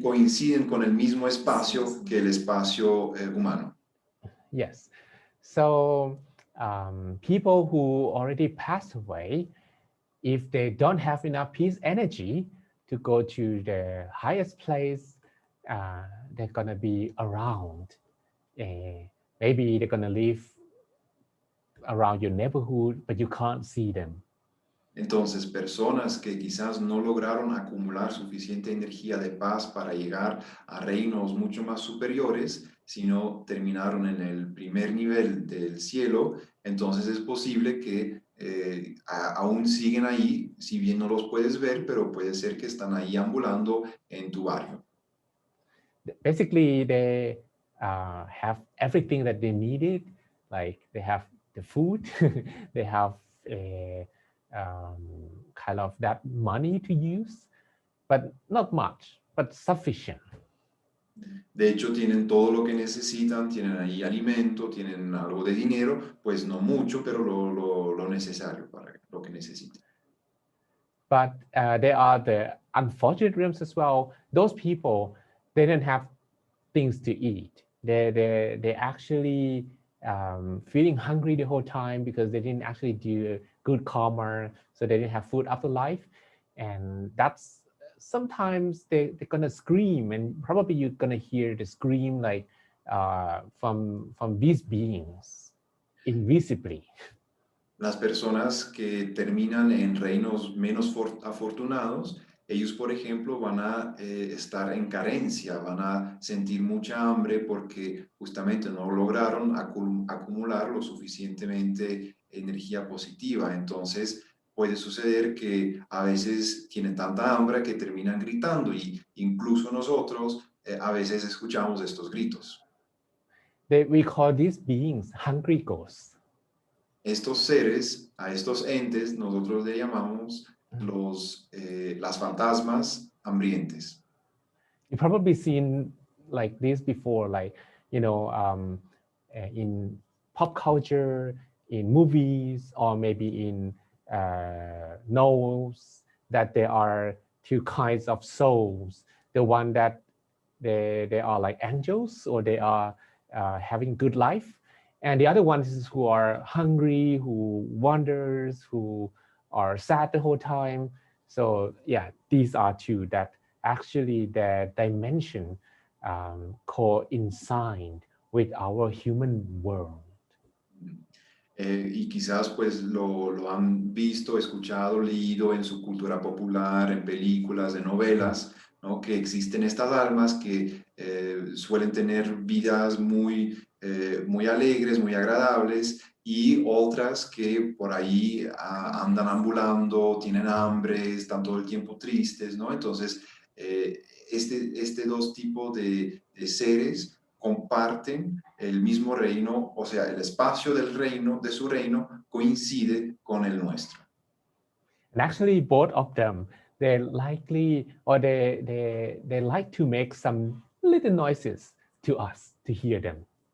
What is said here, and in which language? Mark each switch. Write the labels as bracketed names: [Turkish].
[Spanish] Coinciden con el mismo espacio que el espacio humano. [English] Yes. So people who already passed away, if they don't have enough peace energy to go to the highest place, they're gonna be around. Maybe they're gonna live around your neighborhood, but you can't see them. [Spanish] Entonces, personas que quizás no lograron acumular suficiente energía de paz para llegar a reinos mucho más superiores, sino terminaron en el primer nivel del cielo, entonces es posible que aún siguen ahí, si bien no los puedes ver, pero puede ser que están ahí ambulando en tu barrio. [English] Basically, they have everything that they needed, like they have the food, they have kind of that money to use, but not much, but sufficient. [Spanish] De hecho, tienen todo lo que necesitan, tienen ahí alimento, tienen algo de dinero, pues no mucho, pero lo necesario para lo que necesitan. [English] But there are the unfortunate realms as well. Those people, they didn't have things to eat. They actually feeling hungry the whole time because they didn't actually do a good karma, so they didn't have food after life. And that's sometimes they're gonna scream, and probably you're gonna hear the scream like from these beings invisibly. [Spanish] Las personas que terminan en reinos menos afortunados, ellos, por ejemplo, van a estar en carencia, van a sentir mucha hambre porque justamente no lograron acumular lo suficientemente energía positiva. Entonces, puede suceder que a veces tienen tanta hambre que terminan gritando y incluso nosotros a veces escuchamos estos gritos. [English] We call these beings hungry ghosts. [Spanish] Estos seres, a estos entes, nosotros le llamamos las fantasmas hambrientes. [English] You've probably seen like this before, like, you know, in pop culture, in movies, or maybe in novels, that there are two kinds of souls. The one that they are like angels, or they are having good life. And the other ones who are hungry, who wanders, who are sad the whole time. So yeah, these are two that actually their dimension coincide with our human world. [Spanish] Y quizás pues lo han visto, escuchado, leído en su cultura popular, en películas, en novelas, ¿no? Que existen estas almas que suelen tener vidas muy alegres, muy agradables, y otras que por ahí andan ambulando, tienen hambre, están todo el tiempo tristes, ¿no? Entonces, este dos tipos de seres comparten el mismo reino, o sea, el espacio del reino, de su reino, coincide con el nuestro. [English] And actually, both of them, they likely, or they like to make some little noises to us to hear them.